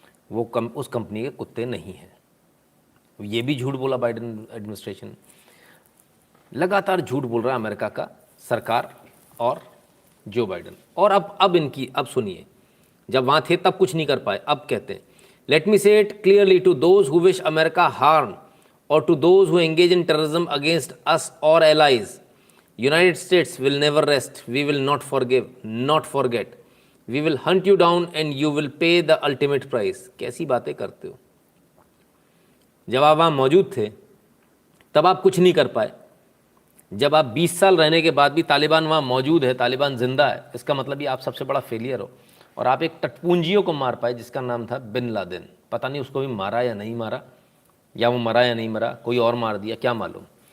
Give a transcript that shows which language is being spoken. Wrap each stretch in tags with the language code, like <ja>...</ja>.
<hi>वो उस कंपनी के कुत्ते नहीं हैं। ये भी झूठ बोला बाइडेन एडमिनिस्ट्रेशन, लगातार झूठ बोल रहा है अमेरिका का सरकार और जो बाइडेन। और अब इनकी, अब सुनिए, जब वहाँ थे तब कुछ नहीं कर पाए, अब कहते हैं</hi> <en>Let me say it clearly to those who wish America harm or to those who engage in terrorism against us or allies, United States will never rest. We will not forgive, not forget. We will hunt you down and you will pay the ultimate price.</en> <hi>कैसी बातें करते हो? जब आप वहाँ मौजूद थे तब आप कुछ नहीं कर पाए। जब आप 20 साल रहने के बाद भी तालिबान वहाँ मौजूद है, तालिबान जिंदा है, इसका मतलब ये आप सबसे बड़ा फेलियर हो। और आप एक टटपूंजियों को मार पाए जिसका नाम था बिन लादेन। पता नहीं उसको भी मारा या नहीं मारा, या वो मरा या नहीं मरा, कोई और मार दिया, क्या मालूम।</hi>